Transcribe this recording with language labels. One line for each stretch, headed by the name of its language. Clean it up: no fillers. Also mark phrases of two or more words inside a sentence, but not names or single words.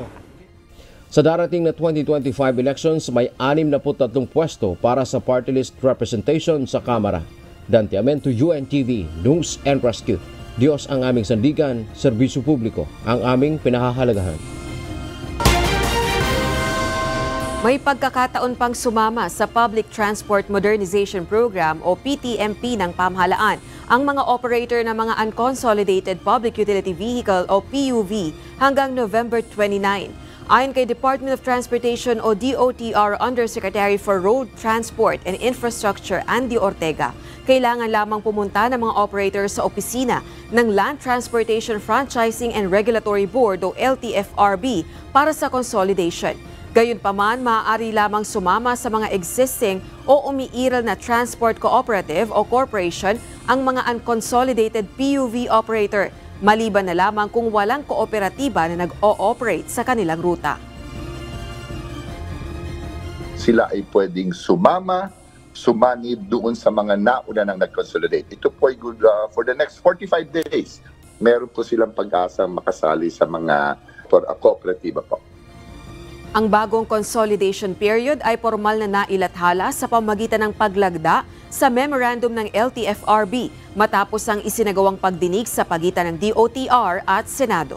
Filipino: Sa darating na 2025 elections, may 63 pwesto para sa
English: party list representation
Filipino: sa Kamara. Dante Amento, UNTV, News and Rescue. Diyos ang aming sandigan, serbisyo publiko ang aming pinahahalagahan. May pagkakataon pang sumama sa Public Transport Modernization Program o PTMP ng pamahalaan ang mga operator ng mga Unconsolidated Public Utility Vehicle o PUV hanggang November 29. Ayon kay Department of Transportation o DOTR Undersecretary for Road Transport and Infrastructure Andy Ortega, kailangan lamang pumunta ng mga operators sa opisina ng Land Transportation Franchising and Regulatory Board o LTFRB para sa consolidation. Gayunpaman, maaari lamang sumama sa mga existing o umiiral na
English: transport cooperative
Filipino: o corporation ang mga
English: unconsolidated PUV operator,
Filipino: maliban na lamang kung walang kooperatiba na nag-o-operate sa kanilang ruta. Sila ay pwedeng sumanib doon sa mga nauna nang nag-consolidate. Ito po ay
English: good for the next 45 days.
Filipino: Meron po silang pag-asa makasali sa mga kooperatiba po. Ang bagong consolidation period ay formal na nailathala sa pamagitan ng paglagda sa memorandum ng LTFRB matapos ang isinagawang pagdinig sa pagitan ng DOTR at Senado.